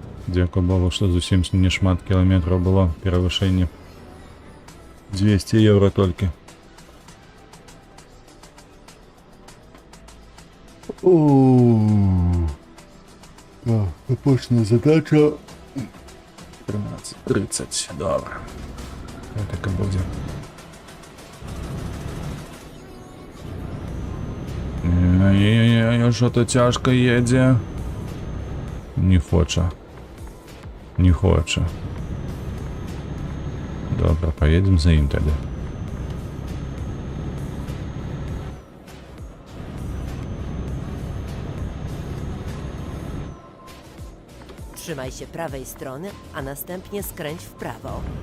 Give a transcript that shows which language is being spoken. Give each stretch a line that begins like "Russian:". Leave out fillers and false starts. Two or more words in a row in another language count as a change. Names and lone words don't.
Belarusian: Дзякуй Богу, што зусім не шмат кіламетраў было перавышэнне. 200 евро толькі. Апошняя задача 13:30.
Ukrainian: Добре. Так і буде. Ай-яй-яй, що-то тяжко їде. Не хоче. Не хоче. Добре, поїдемо за ним тоді.
Polish: Trzymaj się prawej strony, a następnie skręć w prawo.